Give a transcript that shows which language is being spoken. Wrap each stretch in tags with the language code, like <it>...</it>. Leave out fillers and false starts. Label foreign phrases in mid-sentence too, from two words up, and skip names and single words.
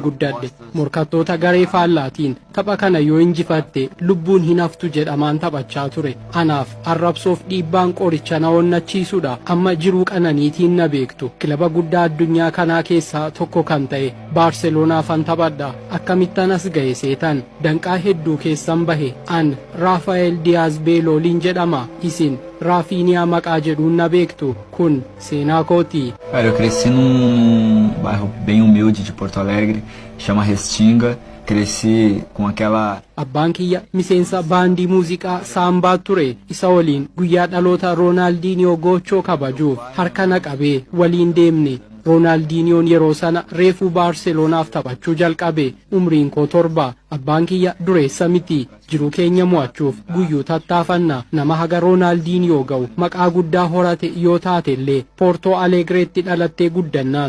<om>guddadhe morkattoota garee faallaatiin tapha kana yoo injifatte lubbuun hin haftu jedhamaan taphachaa ture anaaf arrabsoof dhiibbaan qoricha na onnachiisuudha amma jiruu qananiitiin na beektu kilaba guddaa addunyaa kanaa keessaa tokko kan ta'e baarseloonaafan taphadha akkamittan as ga'e seetan danqaa hedduu keessan bahe an raafaa'el diyaaz beelooliin jedhama isin Rafinha maqaa jedhuun na beektu kun seenaa kooti.</om> <pt>Eu cresci num bairro bem humilde de Porto Alegre, chama Restinga. Cresci com aquela</pt> <om>Abbaan kiyya miseensa baandii muuziqaa saambaa ture isa waliin guyyaa dhaloota Roonaaldiniyoo Goochoo kabajuuf harka na qabee waliin deemne Roonaaldiniyoon yeroo sana reefuu Baarseloonaaf taphachuu jalqabe umriin koo 7 abbaan kiyya dureessa miti jiruu keenya mo'achuuf guyyuu tattaafanna nama haga Roonaaldiniyoo ga'u maqaa guddaa horate yoo taatellee Poortoo Alegreetti dhalattee guddannaan</om>